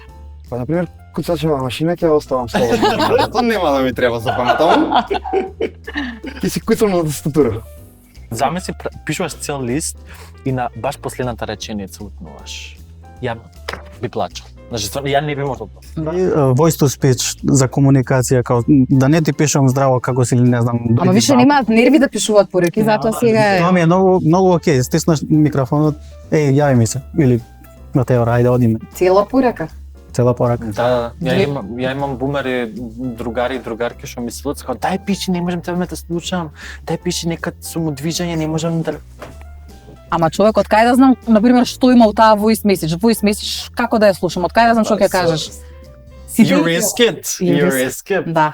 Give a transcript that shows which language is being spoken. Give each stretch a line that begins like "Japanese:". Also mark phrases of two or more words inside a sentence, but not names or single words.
Macedonian: Па, например, куцачева машина ќе оставам слободно. Тоа нема да ми треба за паметам. Ќе си куцам на тастатура. Замисли, пишуваш цел лист и на баш последната реченица утнуваш. Ја би плачал. Значи, ја не би можел тоа.
English: Voice to speech
Macedonian: за комуникација, као да не ти пишам здраво како си или не знам. Ама више немаат нерви да пишуваат пореки, затоа сега е... Тоа ми е многу окей, стиснаш микрофонот, јави ми се, или на теора, ајде одиме. Цела порека. Цела порака. Да, ја имам бумери, другари и другарки што ми се луцкаат, дај пиши, не можам тебе да слушам, дај пиши некад сум движење, не можам да... Ама човек, од кај да знам, например, што има у таа
English: voice message? Voice message,
Macedonian: како да ја слушам? Од кај да знам што ќе кажеш?
English: You risk it. You risk it.
Macedonian: Да.